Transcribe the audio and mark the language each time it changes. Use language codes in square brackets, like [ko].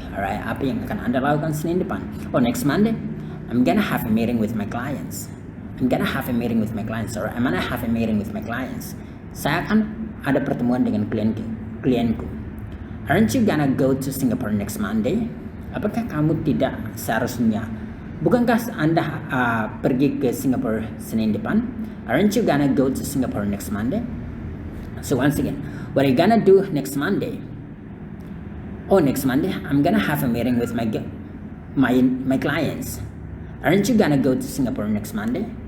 [id] Alright, apa yang akan Anda lakukan Senin depan? [en] Oh, next Monday, I'm gonna have a meeting with my clients. I'm gonna have a meeting with my clients. Or I'm gonna have a meeting with my clients. [id] Saya akan ada pertemuan dengan klienku. [en] Aren't you gonna go to Singapore next Monday? [id] Apakah kamu tidak seharusnya? Bukankah Anda pergi ke Singapore Senin depan? [en] Aren't you gonna go to Singapore next Monday? So once again, what are you gonna do next Monday? Oh, next Monday, I'm gonna have a meeting with my my clients. Aren't you gonna go to Singapore next Monday?